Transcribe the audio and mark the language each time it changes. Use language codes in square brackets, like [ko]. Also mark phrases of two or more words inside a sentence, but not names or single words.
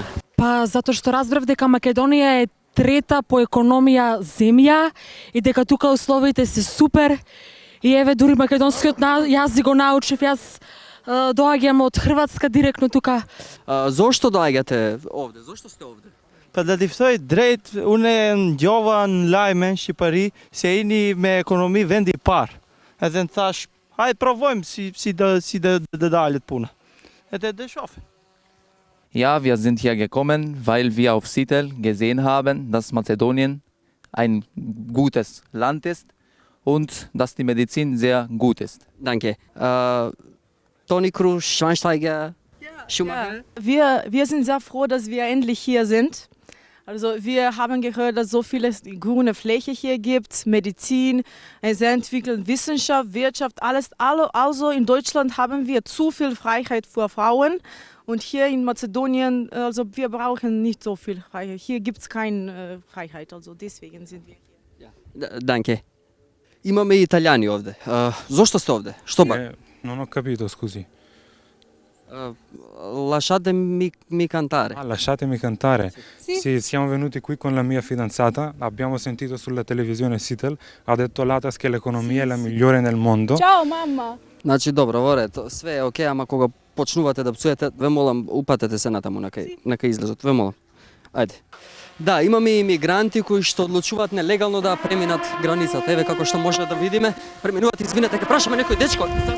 [mk] Па затоа што разбрав дека Македонија е трета по економија земја и дека тука условите се супер. И еве дури македонскиот јазик го научив, јас доаѓам од Хрватска директно тука. Зошто доаѓате овде? Зошто сте овде? [sq] Pa da ti ftoj drejt, unë ngjova në lajmen Shqipëri se jeni me ekonomi vendi i parë. Edhe në thash, hajde provojmë si da dalet puna. Edhe da shohim. [de] Ja, wir sind hier gekommen, weil wir auf Titel gesehen haben, dass Mazedonien ein gutes Land ist und dass die Medizin sehr gut ist. Danke. Toni Kroos, Schweinsteiger, Schumacher? Wir sind sehr froh, dass wir endlich hier sind. Also wir haben gehört, dass es so viele grüne Fläche hier gibt, Medizin, sehr entwickelte Wissenschaft, Wirtschaft, alles. Also in Deutschland haben wir zu viel Freiheit für Frauen. Und hier in Mazedonien, also wir brauchen nicht so viel Freiheit. Hier gibt es keine Freiheit, also deswegen sind wir hier. Ja. Danke. [mk] Имаме и италијани овде. Зошто сте овде? Што ба? [it] Non ho capito, scusi. Lasciatemi cantare. Lasciatemi cantare. Sì, siamo venuti qui con la mia fidanzata, abbiamo sentito sulla televisione Sitel, ha detto Latas che l'economia è la migliore nel mondo. Ciao, mamma! [mk] Значи, добро, во ред, све е окей, ама кога почнувате да пцуете, ве молам, упатете се натаму на кај излезот, ве молам. Ајде. Да, имаме имигранти кои што одлучуваат нелегално да преминат границата. Еве како што може да видиме, преминуваат, извинете, ќе прашаме некој дечко.